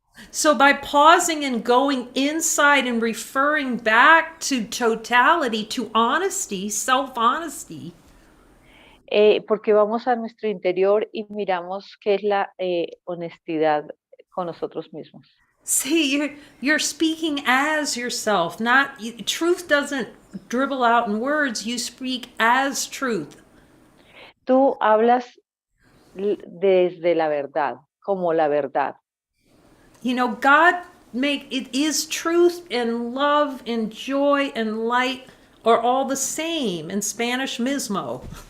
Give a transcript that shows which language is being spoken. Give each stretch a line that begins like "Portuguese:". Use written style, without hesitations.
English: So by pausing and going inside and referring back to totality, to honesty, self-honesty.
Spanish: Porque vamos a nuestro interior y miramos qué es la honestidad con nosotros mismos.
English: See, you're speaking as yourself, not truth doesn't dribble out in words. You speak as truth.
Spanish: Tú hablas desde la verdad, como la verdad.
English: You know, God make it is truth and love and joy and light are all the same in Spanish mismo.